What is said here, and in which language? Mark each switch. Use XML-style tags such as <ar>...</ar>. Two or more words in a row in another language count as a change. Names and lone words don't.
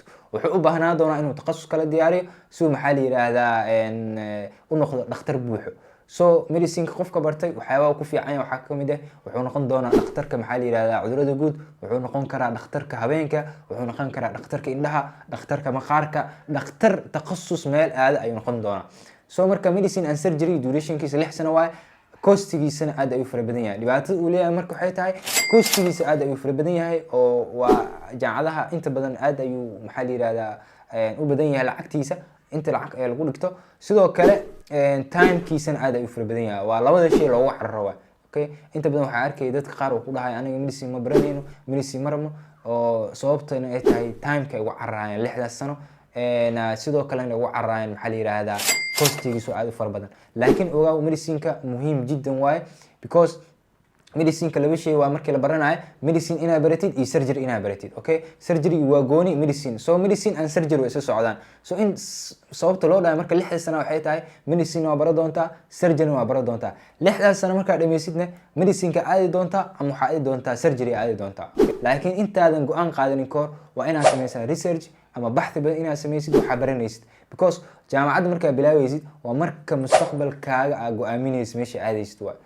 <so>wuxuu u baahnaa doonaa inuu takhasus kala diyaariyo si uu maxaa la yiraahdaa u noqdo dhakhtar buuxo. so medicine-ka qofka bartay waxyaabaha ku fiican yahay waxaa ka mid ah wuxuu noqon doonaa dhakhtarka maxaa la yiraahdaa cudurrada guud, wuxuu noqon karaa dhakhtarka habeenka, wuxuu noqon karaa dhakhtarka indhaha, dhakhtarka maqaarka, dhakhtar takhasus meel aada ayuu noqon doonaa. so marka</so> <en>medicine and surgery</en> <so>duration-kiisa 6 sano waaye. costigiisana aad ayuu fara badan yahay. dhibaatada uu leeyahay marka waxay tahay costigiisa aad ayuu fara badan yahay oo waa jaamacadaha inta badan aad ayuu maxaa la yiraahdaa u badan yahay lacagtiisa inta lacag ee lagu dhigto. sidoo kale time-kiisana aad ayuu fara badan yahay. waa labada shay loogu cararo waa. okay, inta badan waxaa arkay dadka qaar oo ku dhahay aniga medicine ma baranayno, medicine ma rabno, oo sababtana ay tahay time-ka ay ugu cararayaan 6daas sano. sidoo kalena ugu cararayaan maxaa la yiraahdaa costigiisu aad u fara badan. laakiin ogaaw medicine-ka muhiim jiddan waaye</so> <en>because medicine-ka</en> <so>laba shay waa markii la baranayo medicine inaad baratid iyo surgery inaad baratid. okay, surgery waa gooni medicine. so</so> <en>medicine and surgery</en> <so>way isla socdaan. so in sababta loo dhahay marka 6 sano waxay tahay medicine waa baran doontaa, surgery waa baran doontaa. 6daas sano markaad dhameysidna medicine-ka aadi doontaa ama waxaa aadi doontaa surgery aadi doontaa. laakiin intaadan go-aan qaadanin kahor waa inaad sameysaa research ama baxthi badan inaad sameysid waxaa baranaysid because jaamacadda markaad bilaabeysid waa marka mustaqbalkaaga aad go-aaminaysid meesha aadaysid waa.</so>